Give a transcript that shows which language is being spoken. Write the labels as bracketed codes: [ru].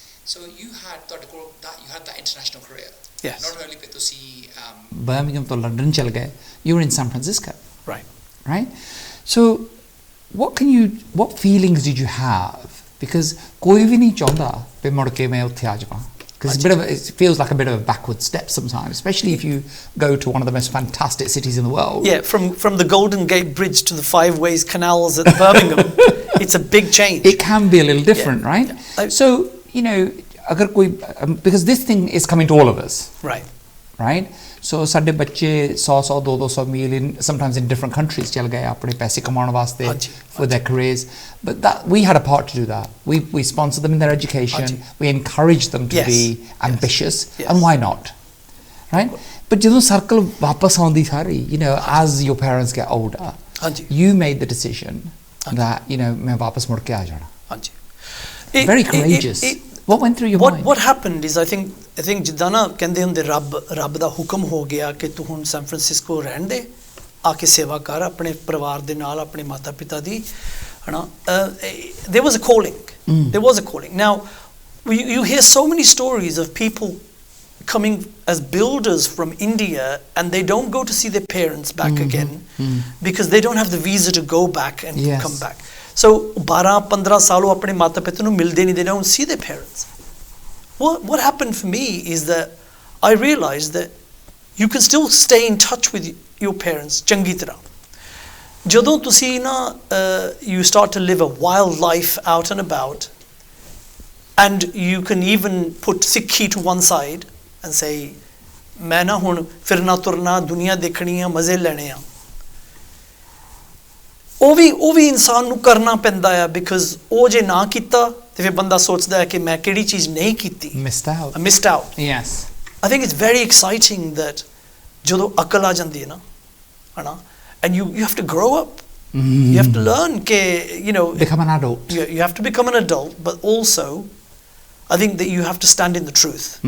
[en] So you had that international career. Yes. Not only but to see Birmingham to London [hi] चल गए. [en] You were in San Francisco. Right. So what feelings did you have? [pa] Because कोई भी नहीं चाहता कि मुड़ के मैं उत्थे आ जावां. [en] Because it feels like a bit of a backward step sometimes, especially if you go to one of the most fantastic cities in the world. Yeah, from the Golden Gate Bridge to the Five Ways Canals at Birmingham, it's a big change. It can be a little different, right? Yeah. So, [pa] agar koi, [en] because this thing is coming to all of us. [pa] Right? So, sadde bacche 100 200 mil [en] sometimes in different countries [pa] chal gaye apne paise kamaun waste [en] for their careers. But we had a part to do that. We sponsored them in their education. We encouraged them to be ambitious. And why not? Right? But [pa] jadon circle wapas aandi sari, [en] as your parents get older, you made the decision that, [pa] main wapas mud ke aa jana. [en] Very courageous. What went through your mind? What happened is, I think [pa] ਜਿੱਦਾਂ ਨਾ ਕਹਿੰਦੇ ਹੁੰਦੇ ਰੱਬ ਦਾ ਹੁਕਮ ਹੋ ਗਿਆ ਕਿ ਤੂੰ ਹੁਣ ਸੈਨ ਫਰਾਂਸਿਸਕੋ ਰਹਿਣ ਦੇ, ਆ ਕੇ ਸੇਵਾ ਕਰ ਆਪਣੇ ਪਰਿਵਾਰ ਦੇ ਨਾਲ, ਆਪਣੇ ਮਾਤਾ ਪਿਤਾ ਦੀ, ਹਨਾ. [en] There was a calling. There was a calling. Now you hear so many stories of people coming as builders from India, and they don't go to see their parents back again because they don't have the visa to go back and come back. [pa] So 12-15 ਸਾਲ ਉਹ ਆਪਣੇ ਮਾਤਾ ਪਿਤਾ ਨੂੰ ਮਿਲਦੇ ਨਹੀਂ. [en] They don't see their parents. What happened for me is that I realized that you can still stay in touch with your parents [pa] ਚੰਗੀ ਤਰ੍ਹਾਂ. ਜਦੋਂ ਤੁਸੀਂ ਨਾ [en] you start to live a wild life out and about, and you can even put Sikhi to one side and say [pa] ਮੈਂ ਨਾ ਹੁਣ ਫਿਰਨਾ ਤੁਰਨਾ, ਦੁਨੀਆ ਦੇਖਣੀ ਆ, ਮਜ਼ੇ ਲੈਣੇ ਆ. ਉਹ ਵੀ ਇਨਸਾਨ ਨੂੰ ਕਰਨਾ ਪੈਂਦਾ ਆ, ਬਿਕਾਜ਼ ਉਹ ਜੇ ਨਾ ਕੀਤਾ ਤੇ ਫਿਰ ਬੰਦਾ ਸੋਚਦਾ ਹੈ ਕਿ ਮੈਂ ਕਿਹੜੀ ਚੀਜ਼ ਨਹੀਂ ਕੀਤੀ. [en] Missed out. Yes. I think it's very exciting that [pa] ਜਦੋਂ ਅਕਲ ਆ ਜਾਂਦੀ ਹੈ ਨਾ, ਹਨਾ, [en] and you have to grow up. You have to learn ਕਿ become an adult. You have to become an adult, but also I think that you have to stand in the truth.